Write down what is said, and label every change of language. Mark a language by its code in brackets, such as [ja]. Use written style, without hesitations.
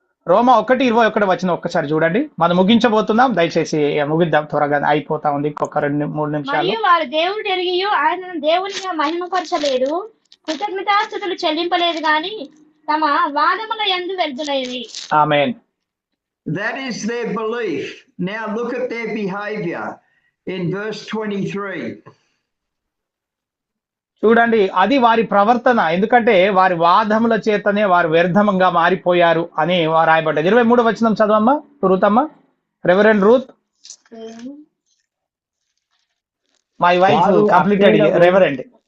[te] రోమా 1:21 ఒక్కసారి చూడండి. మనం ముగించబోతున్నాం, దయచేసి ముగిద్దాం, త్వరగా అయిపోతా ఉంది, ఇంకొక 2-3 నిమిషాలు. మరియు వారు దేవుడు ఎరిగియు ఆయనను దేవునిగా మహిమపరచలేదు, కృతజ్ఞతాస్తుతులు చెల్లింపలేదు గాని తమ వాదముల యందు వ్యర్థులైరి. ఆమేన్. [en] That is their belief. Now look at their behavior in verse 23. [te] చూడండి, అది వారి ప్రవర్తన, ఎందుకంటే వారి వాదముల చేతనే వారు వ్యర్థంగా మారిపోయారు అని రాయబడ్డది. 23 చదవమ్మా Ruthamma. Reverend Ruth. [en] My wife completed reverend.